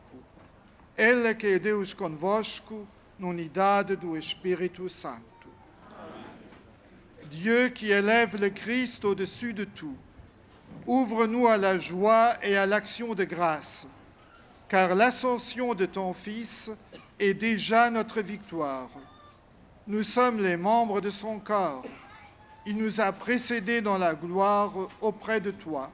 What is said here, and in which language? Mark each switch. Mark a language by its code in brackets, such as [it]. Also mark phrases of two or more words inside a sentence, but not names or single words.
[pt] Ele que é Deus convosco, na unidade do Espírito Santo. [fr] Dieu qui élève le Christ au-dessus de tout, ouvre-nous à la joie et à l'action de grâce, car l'ascension de ton Fils est déjà notre victoire. Nous sommes les membres de son corps. Il nous a précédés dans la gloire auprès de toi.